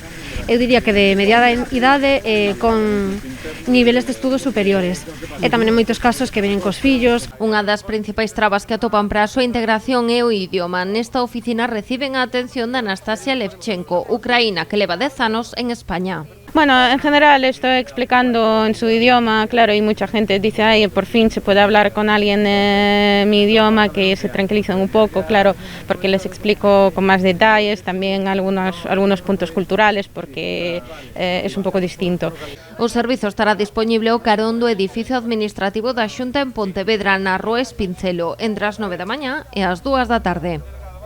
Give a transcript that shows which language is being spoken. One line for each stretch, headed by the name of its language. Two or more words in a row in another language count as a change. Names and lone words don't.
Galician: Eu diría que de mediada idade con niveles de estudos superiores. E tamén en moitos casos que veñen cos fillos. Unha das principais trabas que atopan para a súa integración é o idioma. Nesta oficina reciben a atención de Anastasia Levchenko, ucraína, que leva 10 anos en España.
Spanish: Bueno, en general estoy explicando en su idioma, claro, y mucha gente dice, ay, por fin se puede hablar con alguien en mi idioma, que se tranquilizan un poco, claro, porque les explico con más detalles, también algunos puntos culturales, porque es un poco distinto.
Galician: O servizo estará disponible ao carón do edificio administrativo da Xunta en Pontevedra, na Rúa Espincelo, entre as 9 da mañá e as 2 da tarde.